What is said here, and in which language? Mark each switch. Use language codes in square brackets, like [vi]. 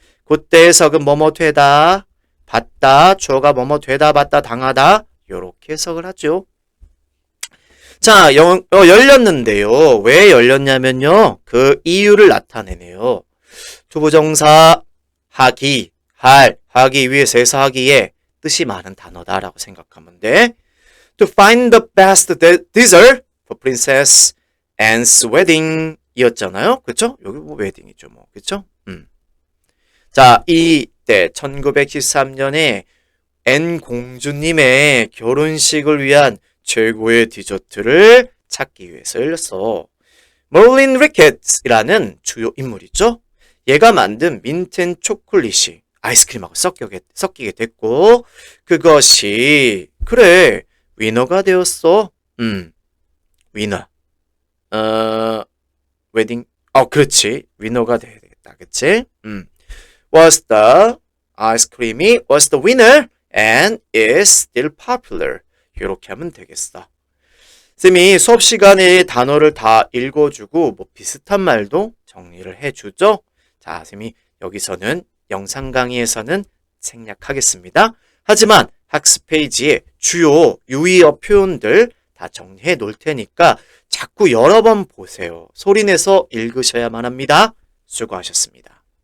[ko] 그때 해석은 뭐뭐 되다, 봤다, 주어가 뭐뭐 되다, 봤다, 당하다 이렇게 해석을 하죠. 자, 열렸는데요. 왜 열렸냐면요. 그 이유를 나타내네요. 투부정사 하기, 하기 위해서 해서 하기에 뜻이 많은 단어다라고 생각하면 돼. [en] To find the best dessert for Princess Anne's wedding [ko] 이었잖아요. 그쵸? 여기 뭐 웨딩이죠. 뭐. 그쵸? 자, 이때 1913년에 앤 공주님의 결혼식을 위한 최고의 디저트를 찾기 위해서 열렸어. 멀린 리켓이라는 주요 인물이죠. 얘가 만든 민트 초콜릿이 아이스크림하고 섞이게 됐고 그것이 그래 위너가 되었어. 위너. 웨딩. 그렇지. 위너가 돼야 되겠다. 그치? [en] Was the [ko] 아이스크림이 [en] was the winner and is still popular. [ko] 이렇게 하면 되겠어. 쌤이 수업 시간에 단어를 다 읽어주고 뭐 비슷한 말도 정리를 해주죠. 자, 쌤이 여기서는 영상 강의에서는 생략하겠습니다. 하지만 학습 페이지에 주요 유의어 표현들 다 정리해 놓을 테니까 자꾸 여러 번 보세요. 소리내서 읽으셔야만 합니다. 수고하셨습니다.